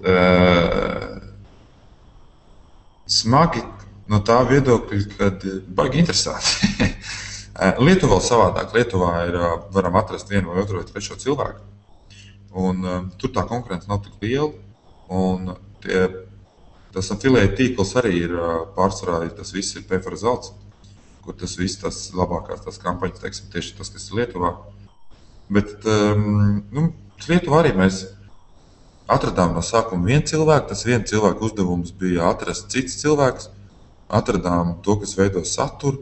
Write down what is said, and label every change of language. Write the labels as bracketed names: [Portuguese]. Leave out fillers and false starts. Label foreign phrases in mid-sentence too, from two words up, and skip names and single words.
[Latvian] Smagi no tā viedokļa, kad baigi interesanti. Lietuva vēl savādāk. Lietuvā varam atrast vienu vai otru vai trešo cilvēku. Un tur tā konkurence nav tik liela. Un tas affiliate tīkls arī ir pārsvarā, tas viss ir [English] pay for results, [Latvian] kur tas viss, tas labākās tās kampaņas, teiksim, tieši tas, kas ir Lietuvā. Bet Lietuvā arī mēs atradām no sākuma vienu cilvēku, tas viena cilvēka uzdevums bija atrast cits cilvēks, atradām to, kas veido saturu.